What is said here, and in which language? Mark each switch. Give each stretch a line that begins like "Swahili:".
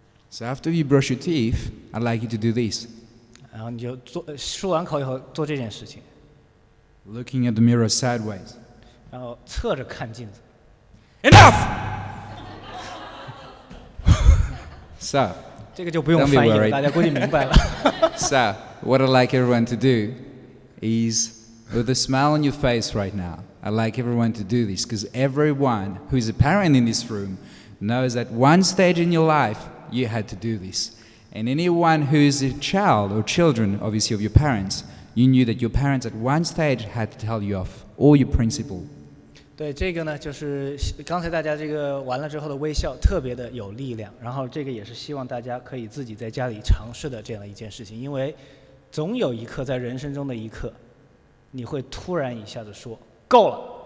English: So after you brush your teeth, I'd like you to do this.
Chinese: 然后你就漱完口以后做这件事情。
English: Looking at the mirror sideways.
Chinese: 然后侧着看镜子。
English: Enough! So,
Chinese: 这个就不用翻译了，大家估计明白了。
English: So, what I'd like everyone to do is, with a smile on your face right now, I'd like everyone to do this, because everyone who's a parent in this room knows that one stage in your life, you had to do this. And anyone who's a child or children, obviously, of your parents, you knew that your parents at one stage had to tell you off all your principle.
Chinese: 对，这个呢，就是刚才大家完了之后的微笑特别的有力量，然后这个也是希望大家可以自己在家里尝试的这样的一件事情，因为总有一刻在人生中的一刻，你会突然一下子说够了。